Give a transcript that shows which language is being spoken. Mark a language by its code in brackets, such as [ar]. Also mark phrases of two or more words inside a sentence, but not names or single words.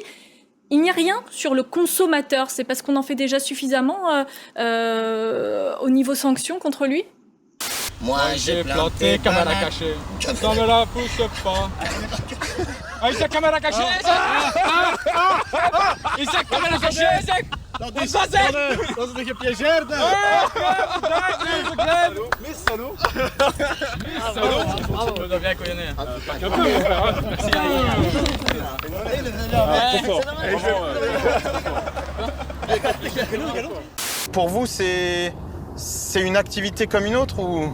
[fr] Il n'y a rien sur le consommateur. C'est parce qu'on en fait déjà suffisamment au niveau sanctions contre lui? Moi j'ai planté caméra cachée. Ça ne la pousse pas. Ah, Isaac, caméra cachée! Isaac, caméra cachée! Isaac! [nl] Dat is een gepiégeerde! [fr] Mais salaud! On doit bien connaître. Merci. Pour vous, c'est une activité comme une autre ou?